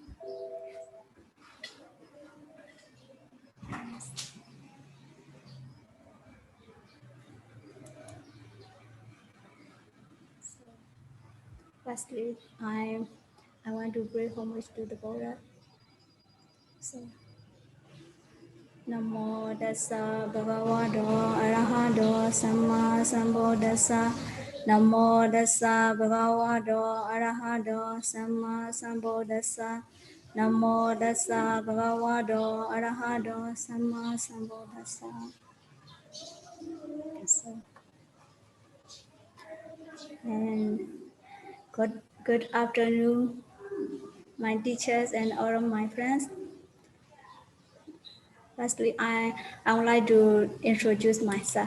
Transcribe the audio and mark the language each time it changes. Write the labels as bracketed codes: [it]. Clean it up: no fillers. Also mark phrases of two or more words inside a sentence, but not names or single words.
[en] Firstly, I want to pay homage to the Buddha. [pi] So, Namo Dasa Bhagavato Arahato Samma Sambuddhassa. Namo Dasa Bhagavato Arahato Samma Sambuddhassa. Namo Dasa Bhagavato Arahato Samma Sambuddhassa. [en] So, and good afternoon, my teachers and all of my friends. Firstly, I would like to introduce myself.